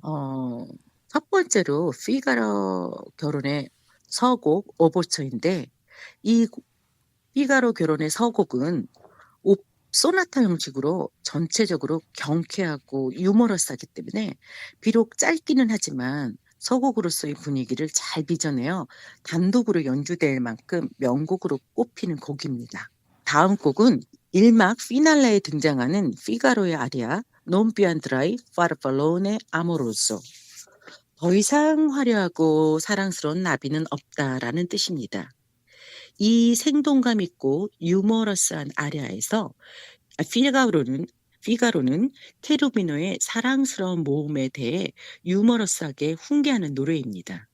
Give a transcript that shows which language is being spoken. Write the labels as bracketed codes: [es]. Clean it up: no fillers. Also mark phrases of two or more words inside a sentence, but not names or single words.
[ko] 어 첫 번째로 피가로 결혼의 서곡 오버처인데 이 피가로 결혼의 서곡은 오 소나타 형식으로 전체적으로 경쾌하고 유머러스하기 때문에 비록 짧기는 하지만 서곡으로서의 분위기를 잘 빚어내어 단독으로 연주될 만큼 명곡으로 꼽히는 곡입니다. 다음 곡은 1막 피날레에 등장하는 피가로의 아리아 [it] Non più andrai farfallone amoroso. [ko] 더 이상 화려하고 사랑스러운 나비는 없다라는 뜻입니다. 이 생동감 있고 유머러스한 아리아에서 피가로는 체루비노의 사랑스러운 모험에 대해 유머러스하게 훈계하는 노래입니다.